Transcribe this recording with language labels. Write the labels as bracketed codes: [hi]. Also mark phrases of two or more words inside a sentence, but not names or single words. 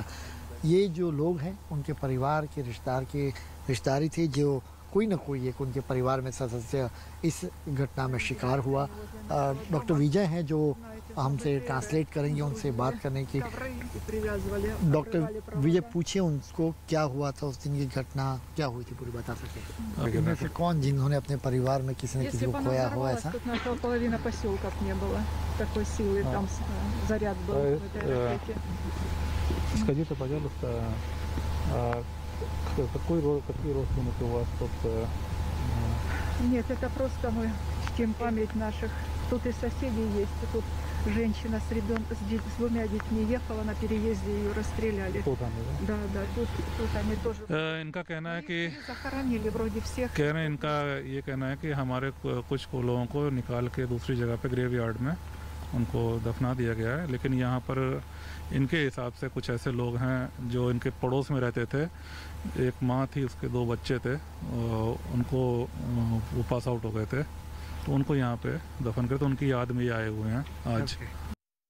[hi] ये जो लोग हैं उनके परिवार के रिश्तेदारी थे, जो कोई ना कोई एक उनके परिवार में सदस्य इस घटना में शिकार हुआ। डॉक्टर विजय हैं जो हमसे ट्रांसलेट करेंगे, उनसे बात करने की। डॉक्टर विजय पूछिए उनको क्या हुआ था उस दिन, की घटना क्या हुई थी पूरी बता सकते हैं? से कौन जिन्होंने अपने परिवार में किसी ने किसी को खोया हो ऐसा? [ru] Скажите, пожалуйста, какие родственники у вас тут? Нет, это просто мы чтим память наших. Тут и соседи есть, и тут женщина с двумя детьми ехала на переезде, ее расстреляли. Тут они, да? Да, тут они тоже. [hi] इनका कहना है कि [ru] Захоронили вроде всех. [hi] कह रहे हैं, इनका ये कहना है कि हमारे कुछ लोगों को निकाल के दूसरी जगह पे ग्रेवयार्ड में उनको दफना दिया गया है, लेकिन यहाँ पर इनके हिसाब से कुछ ऐसे लोग हैं जो इनके पड़ोस में रहते थे। एक माँ थी, उसके 2 बच्चे थे, उनको वो [en] pass out [hi] हो गए थे, तो उनको यहाँ पे दफन करते, उनकी याद में ये आए हुए हैं आज।